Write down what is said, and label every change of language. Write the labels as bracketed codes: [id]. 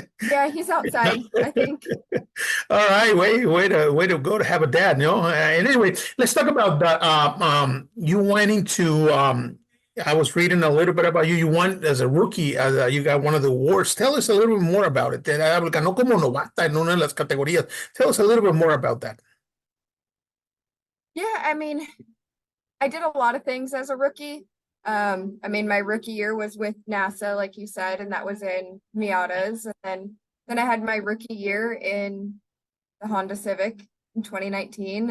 [en] Yeah, he's outside, I think. All right, way to go to have a dad, And anyway, let's talk about that. You went into I was reading a little bit about you. You won as a rookie. You got one of the awards. Tell us a little bit more about it. [es] Ganó como novata en una de las categorías. [en] Tell us a little bit more about that. Yeah, I mean, I did a lot of things as a rookie. I mean, my rookie year was with NASA, like you said, and that was in Miatas. And then I had my rookie year in the Honda Civic in 2019.